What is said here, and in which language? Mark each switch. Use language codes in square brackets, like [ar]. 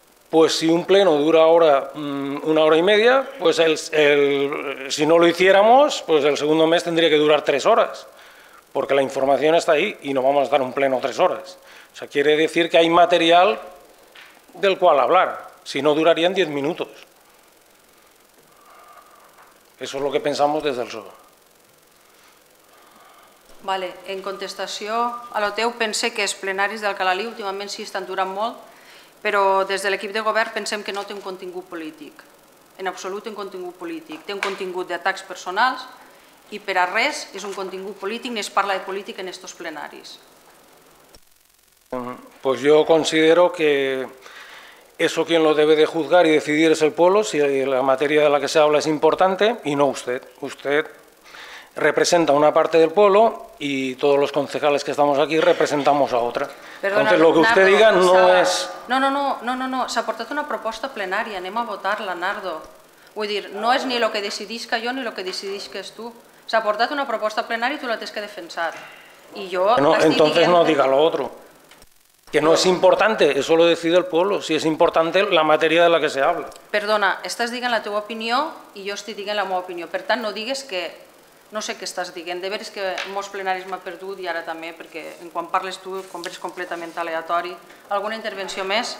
[es] pues si un pleno dura una hora y media, pues si no lo hiciéramos, pues el segundo mes tendría que durar 3 horas, porque la información está ahí y no vamos a estar un pleno 3 horas. O sea, quiere decir que hay material del cual hablar, si no durarían 10 minutos. Eso es lo que pensamos des del PSOE. [ca] Vale, en contestació a lo teu, pense que els plenaris d'Alcalalí últimament sí estan durant molt, però des de l'equip de govern pensem que no té un contingut polític, en absolut un contingut polític. Té un contingut d'atacs personals i per a res és un contingut polític ni es parla de política en estos plenaris. [es] Pues yo considero que eso quien lo debe de juzgar y decidir es el pueblo, si la materia de la que se habla es importante, y no usted. Usted representa una parte del pueblo y todos los concejales que estamos aquí representamos a otra. Perdona, entonces lo que usted [ca] Nardo, [es] diga no es... [ca] No, s'ha portat una proposta plenària, anem a votar-la, Nardo. Vull dir, no és ni el que decidisca jo ni el que decidisques tu. S'ha portat una proposta plenària i tu la tens que defensar. I jo [es] entonces no diga lo otro. Que no es importante, eso lo decide el pueblo, si es importante la materia de la que se habla. [ca] Perdona, estàs dient la teva opinió i jo estic dient la meva opinió. Per tant, no digues que... No sé què estàs dient. De veres que molts plenaris m'ha perdut i ara també, perquè quan parles tu, com veus completament aleatori. Alguna intervenció més?